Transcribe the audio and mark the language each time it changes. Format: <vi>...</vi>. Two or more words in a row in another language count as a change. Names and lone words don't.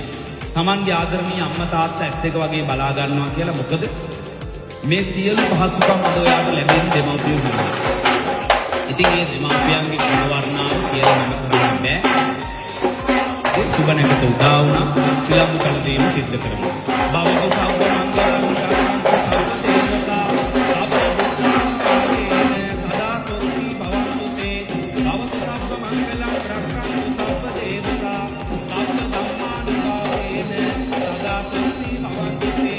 <si>තමන්ගේ ආදරණීය අම්මා තාත්තා ඇස් දෙක වගේ බලා ගන්නවා කියලා. මොකද මේ සියලු පහසුකම් අද ඔයාට ලැබෙන දෙමව්පියෝ හින්දා. ඉතින් මේ දෙමව්පියන්ගේ ගුණ වර්ණාව කියලා නම් කරන්න බෑ. සුබ නැකත උදා වුණා සිලම්බු කළ දීම සිද්ධ කරමු.</si> <pi>බවතු සබ්බ මංගලං සබ්බ දේවතා සබ්බ බුද්ධාං සදා සොත්ති භවන්තු තේ. බවතු සබ්බ මංගලං රක්ඛන්තු සබ්බ දේවතා සබ්බ ධම්මානුභාවේන සදා සොත්ති භවන්තු තේ.</pi>